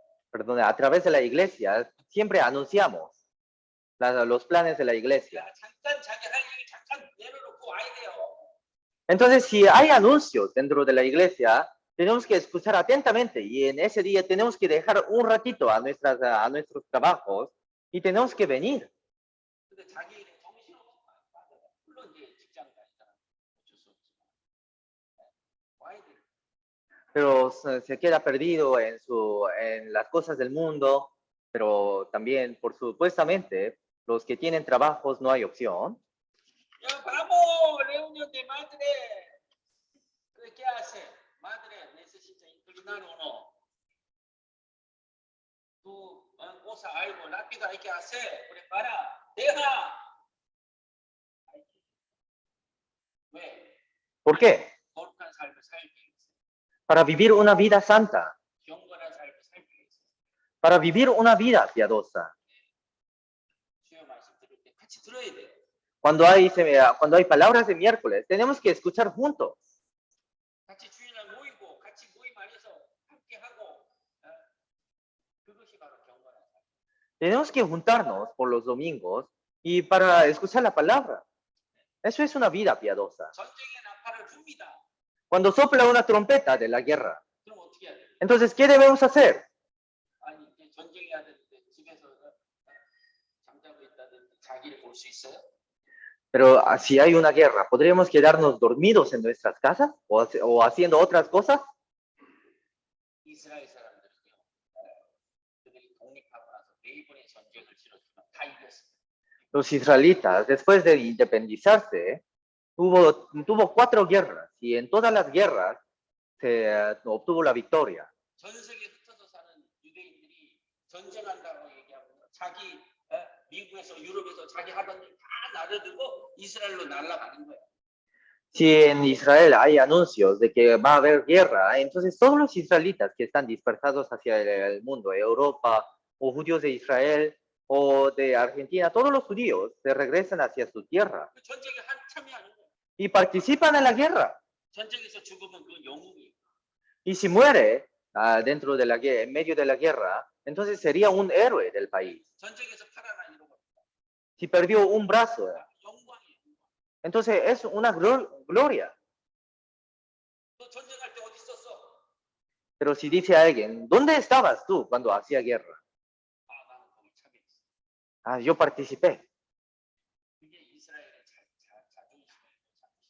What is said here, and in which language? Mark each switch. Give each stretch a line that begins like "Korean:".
Spanish: perdón, a través de la iglesia siempre anunciamos los planes de la iglesia.
Korean: 잠깐 자기 할 얘기 잠깐 내려놓고 와야 돼요.
Spanish: Entonces, si hay anuncios dentro de la iglesia, tenemos que escuchar atentamente y en ese día tenemos que dejar un ratito a nuestros trabajos y tenemos que venir.
Korean: 근데 자기 일에 정신없어. 물론 이제 직장 다니잖아. 어쩔 수 없지만. 와야 돼.
Spanish: Pero se queda perdido en las cosas del mundo, pero también, por supuestamente, los que tienen trabajos no hay opción. 야, vamos, reunión de madre. ¿Qué hace? Madre, necesita inclinar o no. Tú, cosa algo rápido hay que hacer. Prepara, deja.
Korean: 왜?
Spanish: ¿Por qué?
Korean: 거룩한 삶을 살기 위해서.
Spanish: Para vivir una vida santa,
Korean: 경건한 삶을 살기 위해서.
Spanish: para vivir una vida piadosa.
Korean: 주여 말씀 들을 때 같이 들어야 돼요.
Spanish: Cuando hay palabras de miércoles, tenemos que escuchar juntos.
Korean: 같이 주일날 모이고 같이 모임 안에서 함께 하고 그것이 바로 경건한 삶.
Spanish: Tenemos que juntarnos por los domingos y para escuchar la palabra. Eso es una vida piadosa.
Korean: 전쟁의 나팔을 붑니다.
Spanish: Cuando sopla una trompeta de la guerra,
Korean: 그럼 어떻게 해야 돼요?
Spanish: entonces, ¿qué debemos hacer?
Korean: 아니 이제 전쟁해야 되는데 집에서 잠자고 있다든지 자기를 볼 수 있어요?
Spanish: Pero si hay una guerra, ¿podríamos quedarnos dormidos en nuestras casas o haciendo otras cosas?
Korean: 이스라엘 사람들은요. 그들이 독립하고 나서 네 번의 전쟁을 치렀지만 다 이겼어요.
Spanish: Los israelitas, después de independizarse, tuvo 4 guerras y en todas las guerras se obtuvo la victoria.
Korean: 전 세계 흩어져 사는 유대인들이 전쟁한다고 얘기하면 자기 미국에서 유럽에서 자기 하던 일 다 나르들고 이스라엘로 날아가는 거예요.
Spanish: Si en Israel hay anuncios de que va a haber guerra, entonces todos los israelitas que están dispersados hacia el mundo, Europa, o judíos de Israel, o de Argentina, todos los judíos se regresan hacia su tierra
Korean: 그 전쟁에 참여하는 거예요.
Spanish: y participan en la guerra.
Korean: 전쟁에서 죽으면 그 영웅이에요.
Spanish: Y si muere dentro de en medio de la guerra, entonces sería un héroe del país.
Korean: 전쟁에서 팔아나 이러고
Spanish: Si perdió un brazo,
Korean: 영광이에요.
Spanish: entonces es una gloria.
Korean: 너 전쟁할 때 어디 있었어?
Spanish: Pero si dice alguien, ¿dónde estabas tú cuando hacía guerra?
Korean: 나는 거기 참여했어.
Spanish: Yo participé.
Korean: 그게 이스라엘의 자존심이에요.